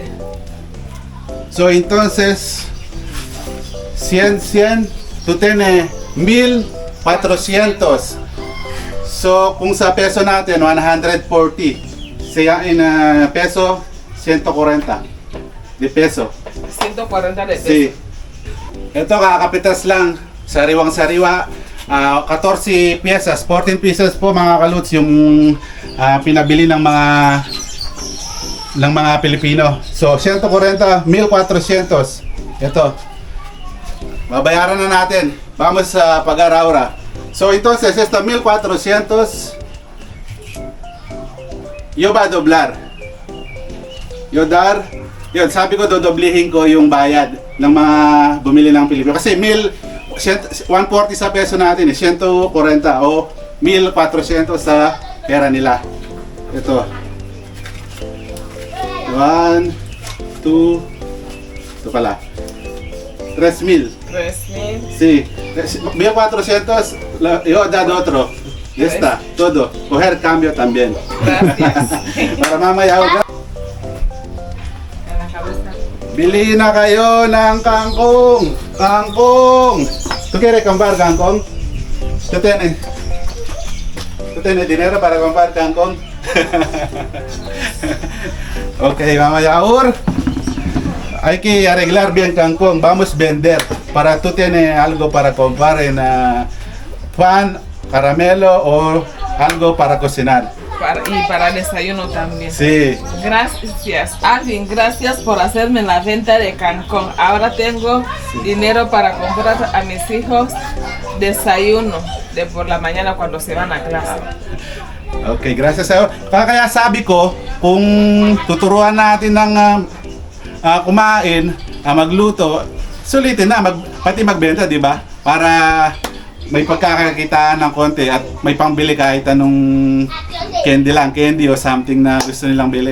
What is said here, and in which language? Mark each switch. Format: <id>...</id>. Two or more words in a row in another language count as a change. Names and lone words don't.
<es>So entonces 100, tú tienes 1,400.</es> <tl>So kung sa peso natin 140, siya in peso 140</tl> <es>de peso. 140 de pesos. Sí.</es> <tl>Ito kakapitas lang, sariwang-sariwa. 14 piezas, 14 pieces po mga kaluts yung pinabili ng mga Pilipino. So 140, 1,400. Ito. Babayaran na natin. Vamos sa pag-araura.</tl> <es>So entonces esta 1,400 yo va a doblar. Yo dar.</es> <tl>Yun, sabi ko dodoblihin ko yung bayad ng mga bumili ng Pilipino. Kasi 140 sa peso natin eh, 140 o 1,400 sa pera nila. Ito. 1, 2, ito pala. 3,000. 3,000.</tl> <es>Sí. 1,400, yo dado otro. Ya está, todo. Coger cambio también. Gracias.</es> <tl>Para mamaya</tl> <es>En la cabeza.</es> <tl>bili na kayo ng kangkong. Kangkong.</tl> <es>¿Tú quieres comprar kangkong? ¿Tú tienes dinero para comprar kangkong?</es> <tl>Ok, mamaya Ur.</tl> <es>Hay que arreglar bien kangkong. Vamos a vender. Para tú tienes algo para comprar en pan, caramelo o algo para cocinar. Y para desayuno también. Sí. Gracias, Alvin, gracias por hacerme la venta de Cancún. Ahora tengo dinero para comprar a mis hijos desayuno de por la mañana cuando se van a clase.</es> <tl>Okay, gracias sa'yo. Kaya sabi ko, kung tuturuan natin ng kumain, magluto, sulitin na, pati magbenta, di ba? Para may pagkakakitaan ng konti at may pangbili kahit anong candy o something na gusto nilang bilhin.</tl>